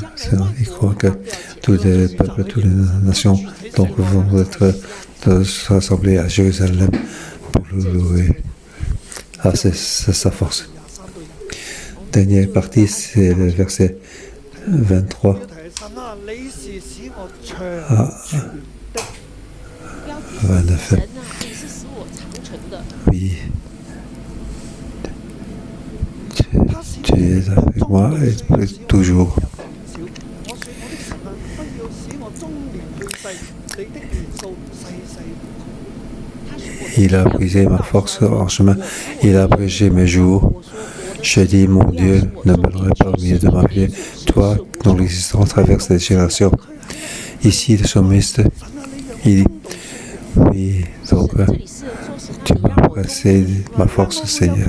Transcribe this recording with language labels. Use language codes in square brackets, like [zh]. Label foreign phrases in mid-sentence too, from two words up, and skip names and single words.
[fr] Il croit que tous les peuples, toutes les nations donc, vont être rassemblés à Jérusalem pour le louer. Ah, c'est sa force. Dernière partie, c'est le verset 23. 29. [zh] 神啊，你是使我长存的。 [fr] Oui, tu es avec moi et toujours. [zh] 我說我的神啊，不要使我終年去世，你的年數世世不窮。 [fr] Il a brisé ma force en chemin, il a abrégé mes jours. Je dis, mon Dieu, ne me l'aurait pas au milieu de ma vie. Toi, dont l'existence traverse les générations. Ici, le psalmiste, il dit, oui, donc, tu m'as abrégé ma force, Seigneur.